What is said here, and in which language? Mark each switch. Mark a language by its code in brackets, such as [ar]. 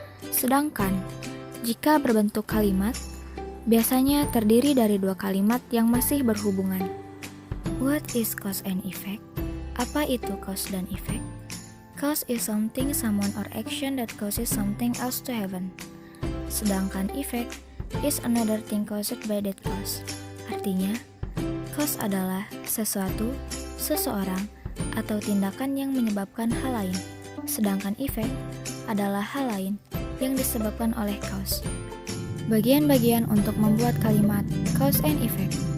[id] Sedangkan, jika berbentuk kalimat, biasanya terdiri dari dua kalimat yang masih berhubungan. [en] What is cause and effect? [id] Apa itu cause dan effect? [en] Cause is something, someone, or action that causes something else to happen. [id] Sedangkan [en] effect is another thing caused by that cause. [id] Artinya, cause adalah sesuatu, seseorang, atau tindakan yang menyebabkan hal lain. Sedangkan effect adalah hal lain yang disebabkan oleh cause. Bagian-bagian untuk membuat kalimat cause and effect.